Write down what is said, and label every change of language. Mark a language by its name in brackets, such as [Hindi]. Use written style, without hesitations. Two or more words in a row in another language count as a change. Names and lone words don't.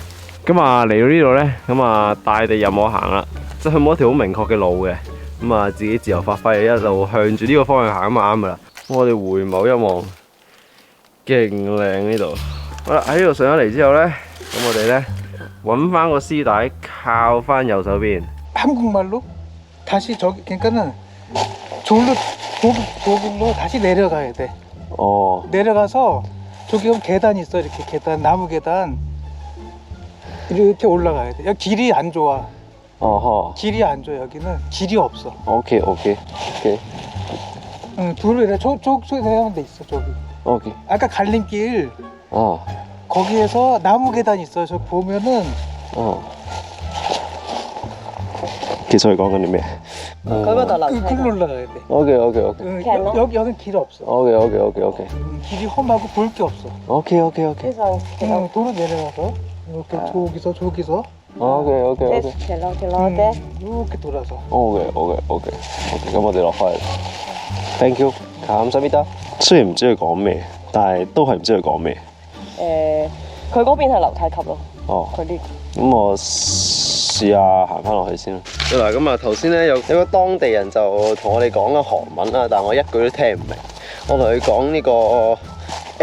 [Cantonese] 咁啊嚟到呢度咧，咁啊大地任我行啦，即係冇一條好明確嘅路嘅。咁啊自己自由發揮，一路向住呢個方向行咁啊啱噶啦。我哋回眸一望，勁靚呢度。好啦，喺呢度上咗嚟之後咧，咁我哋咧揾翻個絲帶，靠翻右手邊。 [Korean] 한국말로 다시 저기 그러니까는 저길로 다시 내려가야 돼. 내려가서 저기 보면 계단 있어 이렇게 계단 나무 계단 이렇게 올라가야 돼. 여기 길이 안 좋아. 길이 안 좋아 여기는 길이 없어. 오케이. 응 둘을 저쪽에 내려가면 돼 있어 저기. 오케이. 아까 갈림길. 거기에서 나무 계단 있어요. 저 보면은. [Cantonese] 기사에 講緊啲咩？ [Korean] 글로 올라가야 돼. 오케이. 여기는 길 없어. 오케이. 길이 험하고 볼 게 없어. 오케이. 도로 내려가서 이렇게 저기서. 오케이. 이렇게 돌아서. 오케이. [Cantonese] 咁我哋落翻嚟。 [English] Thank you， [Cantonese] 감사합니다。雖然唔知佢講咩，但係都係唔知佢講咩。佢嗰邊係樓梯級咯。佢呢？咁我試下行翻落去先啦。嗱，咁啊頭先咧有個當地人就同我哋講緊韓文啦，但係我一句都聽唔明。我同佢講呢個